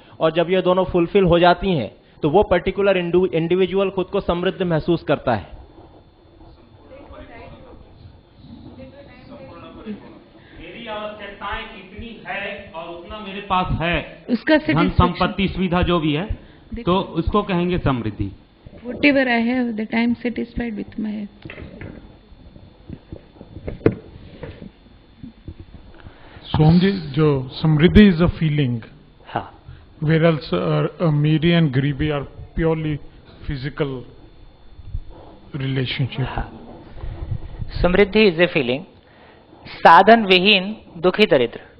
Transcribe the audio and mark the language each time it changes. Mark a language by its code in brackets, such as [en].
[hi] और जब ये दोनों फुलफिल हो जाती हैं तो वो पर्टिकुलर इंडिविजुअल खुद को समृद्ध महसूस करता है। मेरी आवश्यकताएं कितनी है और उतना मेरे पास है, उसका धन संपत्ति सुविधा जो भी है, तो उसको कहेंगे समृद्धि। [en] Whatever I have, that I am satisfied with my. [hi] सोम जी, जो समृद्धि [en] is a feeling, [hi] हाँ, [en] whereas अमीरी and गरीबी are purely physical relationship. [hi] हाँ। समृद्धि [en] is a feeling, [hi] साधन विहीन दुखी दरिद्र।